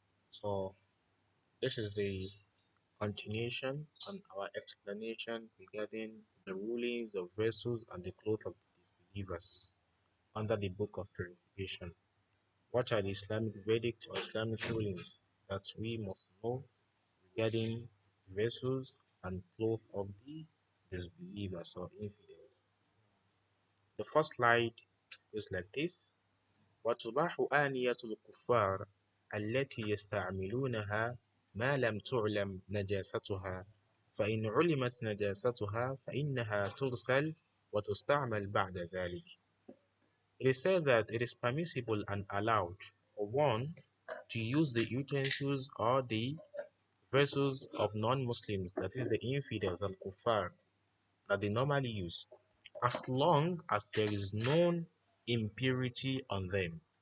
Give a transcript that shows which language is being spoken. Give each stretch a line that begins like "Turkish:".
English: So, this is the continuation on our explanation regarding the rulings of vessels and the clothes of disbelievers under the book of purification. What are the Islamic verdict or Islamic rulings that we must know regarding vessels and clothes of the disbelievers or infidels? The first slide is like this.
Arabic: وتباح آنية الكفار التي يستعملونها ما لم تعلم نجاستها فإن علمت نجاستها فإنها تغسل وتستعمل بعد ذلك.
English: It is said that it is permissible and allowed for one to use the utensils or the vessels of non-Muslims, that is the infidels and kuffar, that they normally use, as long as there is known impurity on them.